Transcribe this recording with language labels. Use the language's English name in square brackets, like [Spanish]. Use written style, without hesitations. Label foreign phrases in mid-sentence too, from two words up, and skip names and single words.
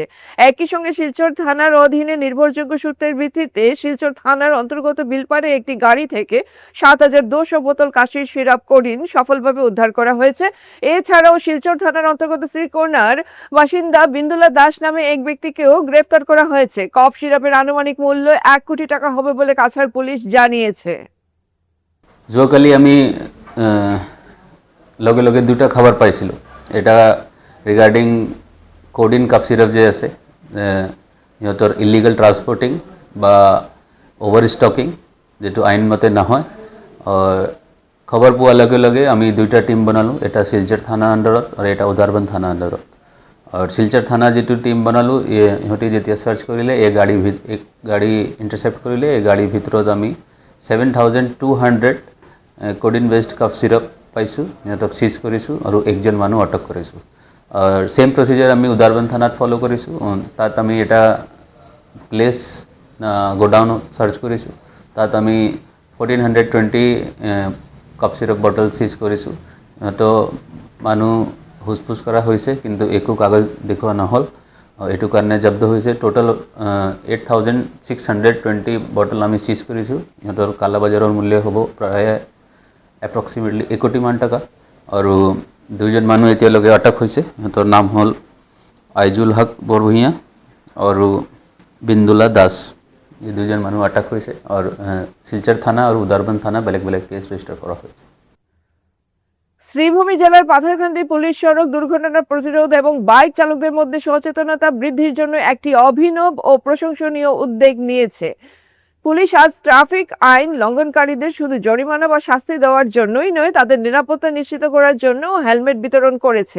[Bangla] একই সঙ্গে শিলচর থানার অধীনে নির্ভরযোগ্য সূত্রের ভিত্তিতে শিলচর থানার অন্তর্গত বিলপাড়ে একটি গাড়ি থেকে 7200 বোতল কাশির সিরাপ কোডিন সফলভাবে উদ্ধার করা হয়েছে। এছাড়াও শিলচর থানার অন্তর্গত শ্রীকোনার বাসিন্দা বিন্দুলা দাস নামে এক ব্যক্তিকেও গ্রেফতার করা হয়েছে। কফ সিরাপের আনুমানিক মূল্য 1 কোটি টাকা হবে বলে কাছাড় পুলিশ জানিয়েছে। [Assamese] যোৱাকালি আমি লগে লগে দুটা খবৰ পাইছিলোঁ। এটা ৰিগাৰ্ডিং [English] codeine cough syrup [Assamese] যে আছে সিহঁতৰ [English] illegal transporting [Assamese] বা [English] over stocking [Assamese] যেটো আইনমতে নহয়। খবৰ পোৱাৰ লগে লগে আমি দুইটা টিম বনালোঁ, এটা শিলচৰ থানা আণ্ডাৰত আৰু এটা উদাৰবন থানা আণ্ডাৰত। আৰু শিলচৰ থানা যেটো টিম বনালোঁ ইহঁতে যেতিয়া চাৰ্চ কৰিলে এই গাড়ী ইণ্টাৰচেপ্ট কৰিলে। এই গাড়ীৰ ভিতৰত আমি 7200 [English] codeine based cough syrup [Assamese] পাইছোঁ, সিহঁতক সিজ কৰিছোঁ আৰু একজন মানুহ আটক কৰিছোঁ। আর [English] same procedure [Assamese] আমি উদারবন থানাত ফলো কৰিছোঁ। তাত আমি এটা [English] place godown [Assamese] সার্চ কৰিছোঁ। তাত আমি 1420 [English] cough syrup bottle [Assamese] সিজ কৰিছোঁ। তো মানুহ হুচপুচ কৰা হৈছে কিন্তু একো কাগজ দেখুওৱা নহ'ল। এইটো কাৰণে জব্দ হৈছে। টোটাল 8620 বটল আমি সিজ কৰিছোঁ। সিহঁতৰ কালা বজাৰৰ মূল্য হ'ব প্ৰায় এপ্ৰক্সিমেটলি 1 কোটিমান টকা। আৰু দুইজন মানুহ এতিয়ালৈকে আটক হৈছে। সিহঁতৰ নাম হ'ল আইজুল হক বৰভূঁইয়া আৰু বিন্দুলা দাস। এই দুইজন মানুহ আটক হৈছে আৰু শিলচৰ থানা আৰু উদারবন থানা বেলেগ বেলেগ [English] case register [Bangla] করা হয়েছে। শ্রীভূমি জেলার পাথারকান্দি পুলিশ সড়ক দুর্ঘটনা প্রতিরোধ এবং বাইক চালকদের মধ্যে সচেতনতা বৃদ্ধির জন্য একটি অভিনব ও প্রশংসনীয় উদ্যোগ নিয়েছে। পুলিশ আজ ট্রাফিক আইন লঙ্ঘনকারীদের শুধু জরিমানা বা শাস্তি দেওয়ার জন্যই নয়, তাদের নিরাপত্তা নিশ্চিত করার জন্য হেলমেট বিতরণ করেছে।